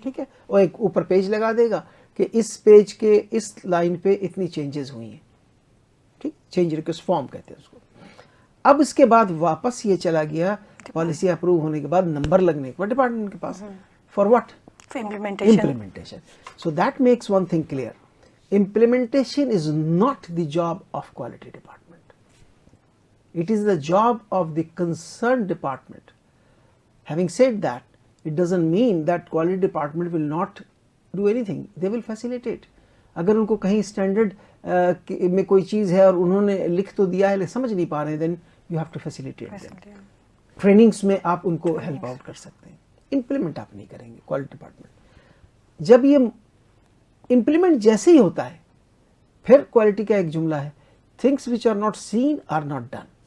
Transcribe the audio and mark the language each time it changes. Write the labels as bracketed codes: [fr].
[ur] ٹھیک ہے, اور ایک اوپر پیج لگا دے گا کہ اس پیج کے اس لائن پہ اتنی چینجز ہوئی ہیں. ٹھیک, چینج ریکویسٹ فارم کہتے ہیں اس کو. اب اس کے بعد واپس یہ چلا گیا پالیسی اپروو ہونے کے بعد نمبر لگنے کے بعد ڈپارٹمنٹ کے پاس, for what, implementation. [en] So that makes one thing clear. Implementation is not the job of quality department. It is the job of the concerned department. Having said that, it doesn't mean that quality department will not do anything. They will facilitate. [ur] اگر ان کو کہیں standard میں کوئی چیز ہے اور انہوں نے لکھ تو دیا ہے لیکن سمجھ نہیں پا رہے ہیں, [en] Then you have to facilitate them. [ur] Trainings میں آپ ان کو ہیلپ آؤٹ کر سکتے ہیں. امپلیمنٹ آپ نہیں کریں گے کوالٹی ڈپارٹمنٹ. جب یہ امپلیمنٹ جیسے ہی ہوتا ہے پھر کوالٹی کا ایک جملہ ہے, [en] Things which are not seen are not done.